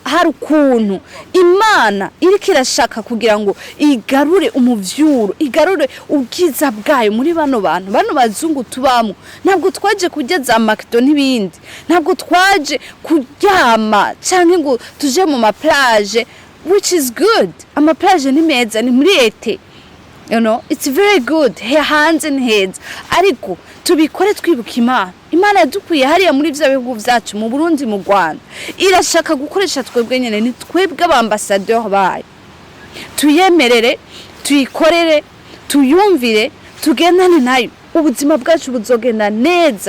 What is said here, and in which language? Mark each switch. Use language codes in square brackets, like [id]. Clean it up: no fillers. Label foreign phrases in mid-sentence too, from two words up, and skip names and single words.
[rn] Hari ukuntu Imana iriko irashaka kugira ngo igarure umuvyuro, igarure ubwiza bwayo muri bano bantu, bano bazungu tubamo. Ntabwo twaje kugeza amakdo n'ibindi, ntabwo twaje kuryama canke ngo tuje mu ma plage, [en] which is good. [rn] Ama plage ni meza, ni muri ete, [en] you know, it's very good, hands and heads. [rn] Ariko tubikore twibuka Imana. Imana yadukuye hariya muri vya bihugu vyacu mu Burundi mu Rwanda, irashaka gukoresha twebwe nyene, ni twebwe abambassadeur bayo. Tuyemerere, tuyikorere, tuyumvire, tugendane nayo, ubuzima bwacu buzogenda neza.